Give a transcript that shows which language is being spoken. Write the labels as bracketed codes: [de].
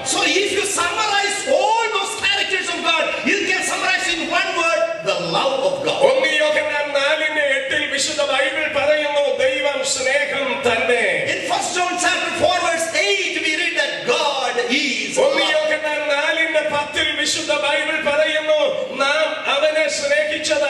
[en] So if you summarize all those characters of God, you can summarize in one word, the love of God. [ml] 1 യോഹന്നാൻ 4:8 വിശുദ്ധ Bible പറയുന്നു, ദൈവം സ്നേഹം തന്നെ. [en] In 1 John chapter 4 verse 8 we read that God is 1 love. [ml] യോഹന്നാൻ 4:10 വിശുദ്ധ Bible പറയുന്നു, നാം അവനെ സ്നേഹിച്ചു